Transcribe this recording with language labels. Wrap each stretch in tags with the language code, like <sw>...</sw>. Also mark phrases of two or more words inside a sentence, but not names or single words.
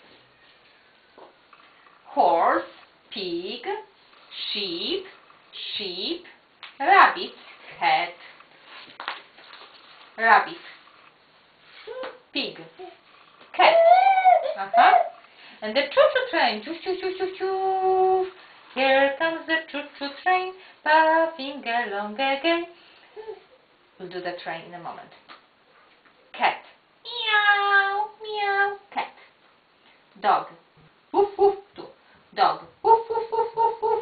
<en>Horse, pig, sheep, sheep, rabbit, cat, rabbit, pig, cat. And the choo-choo train. Choo choo choo choo choo. Here comes the choo-choo train, puffing along again. We'll do the train in a moment. Cat. Meow, meow. Cat. Dog. Woof woof. Two. Dog. Woof woof woof woof woof.</en>